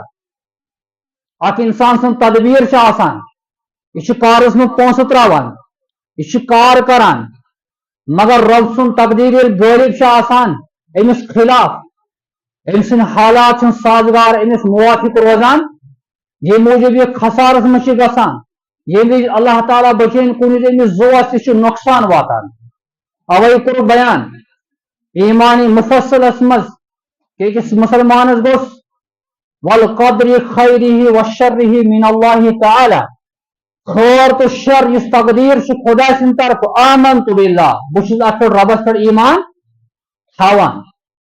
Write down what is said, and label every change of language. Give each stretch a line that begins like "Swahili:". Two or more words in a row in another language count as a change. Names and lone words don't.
Kashmiri: اخ انسان سن تدبیر آسان یہ کارس میں پونسہ تراوان یہ کار کران مگر رب سن تقدیر غالب آسان امس خلاف ام سن حالات سازگار امس موافق روزان یہ موجود یہ خسارس مجھ گسان یہ اللہ تعالیٰ بچین کن امس زوس تہ نقصان واتان. اوے کور بیان ایمانی مفصلس مز کہ أکس مسلمانس گوس
Arabic: والقدر خیرہ وشرہ من اللہ تعالی
Kashmiri: خیر تو شر اس تقدیر خدا سن طرف
Arabic: آمنت باللہ
Kashmiri: بہ چھس اتھ ربس پہ ایمان تھاوان.